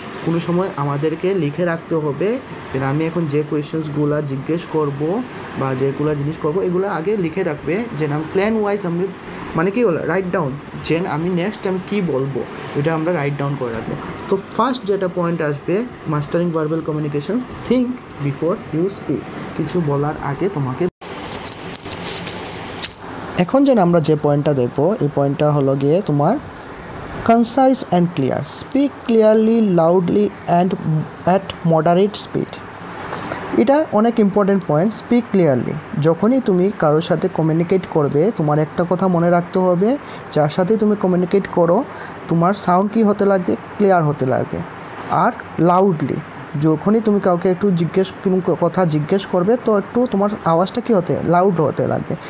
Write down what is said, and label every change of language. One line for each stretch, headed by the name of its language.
Bangla: কোনো সময় আমাদেরকে লিখে রাখতে হবে যে আমি এখন যে কোয়েশ্চেন্সগুলো জিজ্ঞেস করব বা যেগুলো জিনিস করব এগুলো আগে লিখে রাখবে, যে আমি প্ল্যান ওয়াইজ আমি মানে কি হলো রাইট ডাউন, যে আমি নেক্সট টাইম কী বলবো এটা আমরা রাইট ডাউন করে রাখবো। তো ফার্স্ট যেটা পয়েন্ট আসবে
English: Mastering verbal communication, think before you speak.
Bangla: কিছু বলার আগে তোমাকে। এখন যেন আমরা যে পয়েন্টটা দেখবো এই পয়েন্টটা হলো গিয়ে তোমার
English: concise and clear. Speak clearly, loudly and at moderate speed.
Bangla: এটা অনেক ইম্পর্টেন্ট পয়েন্ট। স্পিক ক্লিয়ারলি, যখনই তুমি কারোর সাথে কমিউনিকেট করবে তোমার একটা কথা মনে রাখতে হবে, যার সাথে তুমি কমিউনিকেট করো তোমার সাউন্ড কী হতে লাগবে, ক্লিয়ার হতে লাগবে। আর লাউডলি, যখনই তুমি কাউকে একটু কোনো কথা জিজ্ঞেস করবে তো একটু তোমার আওয়াজটা কী হতে লাউড হতে লাগবে।